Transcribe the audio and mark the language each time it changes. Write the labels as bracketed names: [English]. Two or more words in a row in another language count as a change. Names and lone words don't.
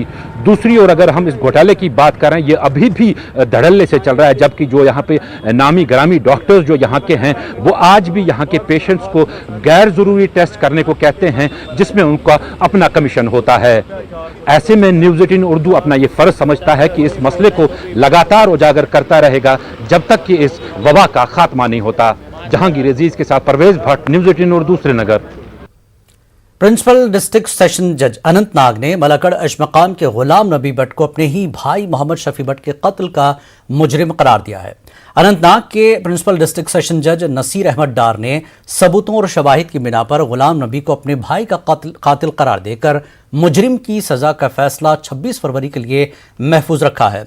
[Urdu] دوسری اور اگر ہم اس گھوٹالے کی بات کریں, یہ ابھی بھی دھڑلے سے چل رہا ہے, جبکہ جو یہاں پہ نامی گرامی ڈاکٹرز جو یہاں کے ہیں وہ آج بھی یہاں کے پیشنٹس کو غیر ضروری ٹیسٹ کرنے کو کہتے ہیں جس میں ان کا اپنا کمیشن ہوتا ہے. ایسے میں نیوز 18 اردو اپنا یہ فرض سمجھتا ہے کہ اس مسئلے کو لگاتار اجاگر کرتا رہے گا جب تک کہ اس وبا کا خاتمہ نہیں ہوتا. جہانگیر عزیز کے ساتھ پرویز بھٹ, نیوز 18 اردو, سری نگر. پرنسپل ڈسٹرکٹ سیشن جج اننت ناگ نے ملاکڑ اشمقام کے غلام نبی بٹ کو اپنے ہی بھائی محمد شفیع بٹ کے قتل کا مجرم قرار دیا ہے. اننت ناگ کے پرنسپل ڈسٹرکٹ سیشن جج نصیر احمد ڈار نے ثبوتوں اور شواہد کی بنا پر غلام نبی کو اپنے بھائی کا قاتل قرار دے کر مجرم کی سزا کا فیصلہ 26 فروری کے لیے محفوظ رکھا ہے.